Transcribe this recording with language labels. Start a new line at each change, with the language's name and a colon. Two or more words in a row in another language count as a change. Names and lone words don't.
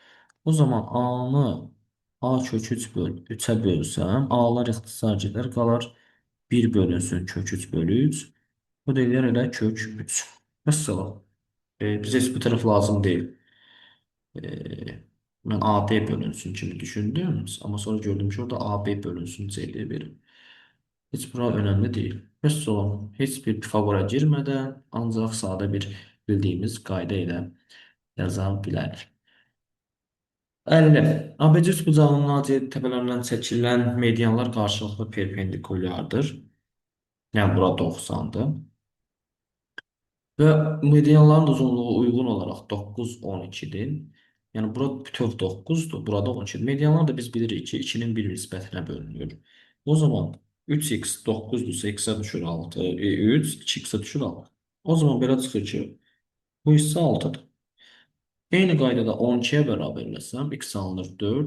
Azerbaijani: O zaman A'nı A kök 3 bölü 3'ə bölsəm, A'lar ixtisar gedər, qalar 1 bölünsün kök 3 bölü 3. Bu da eləyər elə kök 3. Mesela bize heç bu tərəf lazım deyil.
Turkish: Ben AD bölünsün kimi düşündüm. Ama sonra gördüm ki orada AB bölünsün C diye verim. Hiç bura önemli değil. Mesela hiçbir Pifagora girmeden ancak sade bir bildiğimiz
Azerbaijani: qayda ilə yaza bilərik. 50. ABC bucağının nadir təpələrindən çəkilən medianlar qarşılıqlı perpendikulyardır. Yəni bura 90'dır.
Turkish: Ve medianların uzunluğu uygun olarak 9, 12'dir. Yani burada bütöv 9'dur. Burada 12'dir.
Azerbaijani: Medianlar da biz bilirik ki 2'nin bir nisbətinə bölünür.
Turkish: O zaman 3x 9'dursa x'e düşür 6. 3 2x'e düşür 6.
Azerbaijani: O zaman belə çıxır ki bu hissə 6'dır. Eyni qaydada 12'ye bərabərləsəm x alınır 4.